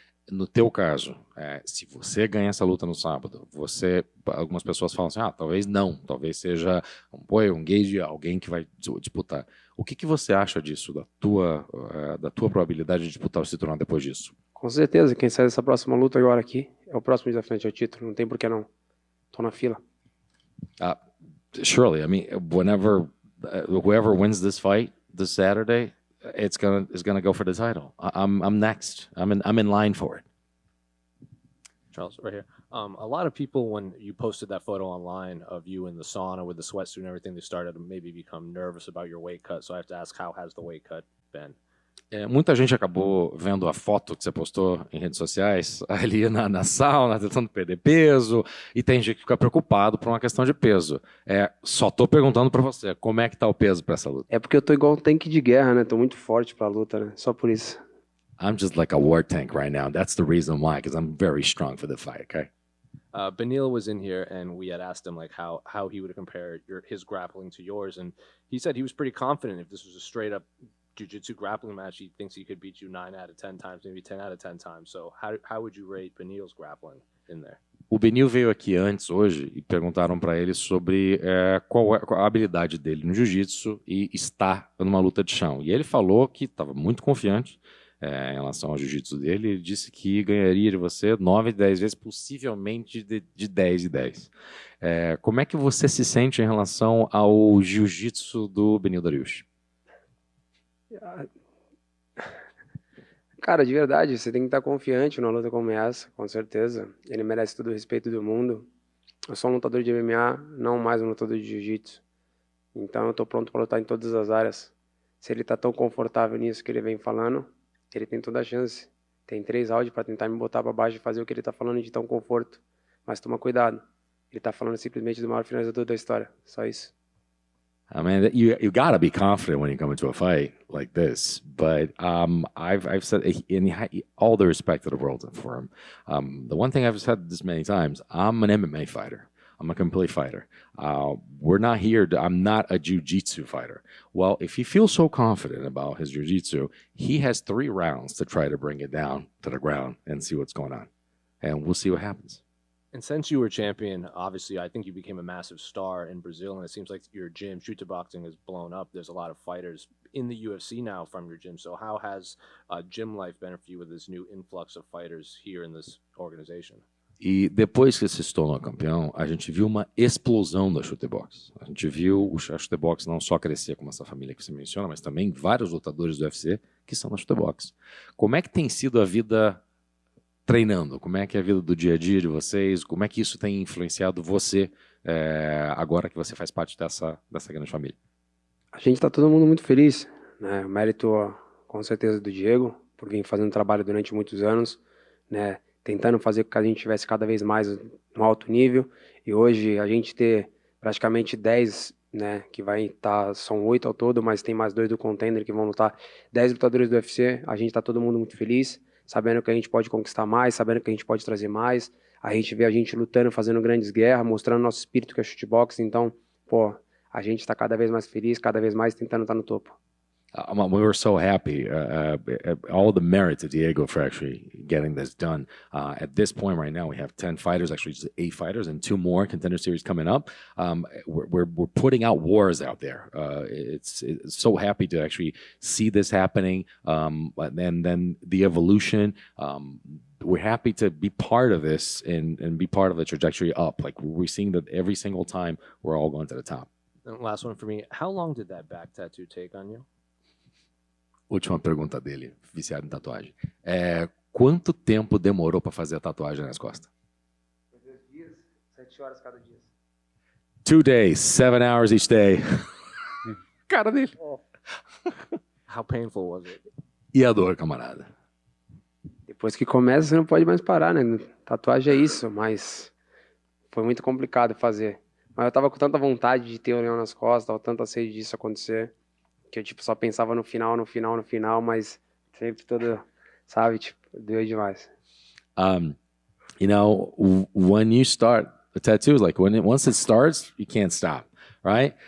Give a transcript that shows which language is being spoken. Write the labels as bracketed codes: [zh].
[pt] No teu caso, se você ganha essa luta no sábado, algumas pessoas falam assim, talvez não, talvez seja um gauge, alguém que vai disputar. O que você acha disso, da tua probabilidade de disputar o cinturão depois disso? Com certeza, quem sai dessa próxima luta agora aqui é o próximo desafiante ao título, não tem por que não. Tô na fila. [en] Surely, I mean, whoever wins this fight this Saturday, is gonna go for the title. I'm next. I'm in line for it. Charles, right here. A lot of people, when you posted that photo online of you in the sauna with the sweatsuit and everything, they started to maybe become nervous about your weight cut. So I have to ask, how has the weight cut been? [pt] Muita gente acabou vendo a foto que você postou em redes sociais ali na sauna, tentando perder peso, e tem gente que fica preocupado por uma questão de peso. Só tô perguntando para você, como é que tá o peso para essa luta? É porque eu tô igual um tanque de guerra, né? Tô muito forte pra luta, né? Só por isso. [en] I'm just like a war tank right now. That's the reason why, because I'm very strong for the fight, okay? Beneil was in here, and we had asked him like how he would compare his grappling to yours, and he said he was pretty confident if this was a straight up jiu-jitsu grappling match, he thinks he could beat you 9 out of 10 times, maybe 10 out of 10 times. So how would you rate Beneil's grappling in there? [pt] O Beneil veio aqui antes, hoje, e perguntaram para ele sobre qual a habilidade dele no jiu-jitsu e estar numa luta de chão. E ele falou que estava muito confiante em relação ao jiu-jitsu dele. Ele disse que ganharia de você 9 de 10 vezes, possivelmente de 10 de 10. Como é que você se sente em relação ao jiu-jitsu do Beneil Dariush? Cara, de verdade, você tem que estar confiante numa luta como essa, com certeza. Ele merece todo o respeito do mundo. Eu sou um lutador de MMA, não mais um lutador de jiu-jitsu. Então eu tô pronto para lutar em todas as áreas. Se ele tá tão confortável nisso que ele vem falando, ele tem toda a chance. Tem 3 áudios para tentar me botar para baixo e fazer o que ele tá falando de tão conforto. Mas toma cuidado. Ele tá falando simplesmente do maior finalizador da história. Só isso. [en] I mean, you gotta be confident when you come into a fight like this. But I've said, in all the respect of the world for him, the one thing I've said this many times: I'm an MMA fighter. I'm a complete fighter. We're not here. I'm not a jiu-jitsu fighter. Well, if he feels so confident about his jiu-jitsu, he has 3 rounds to try to bring it down to the ground and see what's going on, and we'll see what happens. And since you were champion, obviously, I think you became a massive star in Brazil, and it seems like your gym, Shooter Boxing, has blown up. There's a lot of fighters in the UFC now from your gym. So how has gym life been for you with this new influx of fighters here in this organization? [pt] E depois que se tornou campeão, a gente viu uma explosão da chutebox. A gente viu a chutebox não só crescer como essa família que você menciona, mas também vários lutadores do UFC que são na chutebox. Como é que tem sido a vida treinando? Como é que é a vida do dia a dia de vocês? Como é que isso tem influenciado você agora que você faz parte dessa grande família? A gente tá todo mundo muito feliz, né? O mérito, com certeza, do Diego, por vir fazendo trabalho durante muitos anos, né? Tentando fazer com que a gente tivesse cada vez mais no alto nível, e hoje a gente ter praticamente 10, né, que vai estar, são 8 ao todo, mas tem mais 2 do Contender que vão lutar, 10 lutadores do UFC, a gente tá todo mundo muito feliz, sabendo que a gente pode conquistar mais, sabendo que a gente pode trazer mais, a gente vê a gente lutando, fazendo grandes guerras, mostrando nosso espírito que é shootbox, então, pô, a gente tá cada vez mais feliz, cada vez mais tentando estar no topo. [en] We were so happy. All the merit to Diego for actually getting this done. At this point right now, we have 10 fighters, actually just 8 fighters, and 2 more Contender Series coming up. We're putting out wars out there. It's so happy to actually see this happening, and then the evolution. We're happy to be part of this and be part of the trajectory up. Like we're seeing that every single time we're all going to the top. And last one for me. How long did that back tattoo take on you? [pt] Última pergunta dele, viciado em tatuagem. Quanto tempo demorou para fazer a tatuagem nas costas? 2 dias, 7 horas cada dia. [en] 2 days, 7 hours each day. [pt] Cara dele. [en] How painful was it? [pt] E a dor, camarada? Depois que começa, você não pode mais parar, né? Tatuagem é isso, mas foi muito complicado fazer. Mas eu tava com tanta vontade de ter o leão nas costas, tava tanta sede disso acontecer, que eu, só pensava no final, mas sempre todo, sabe, doeu demais. [en] You know, when you start The tattoos, like once it starts, you can't stop, right?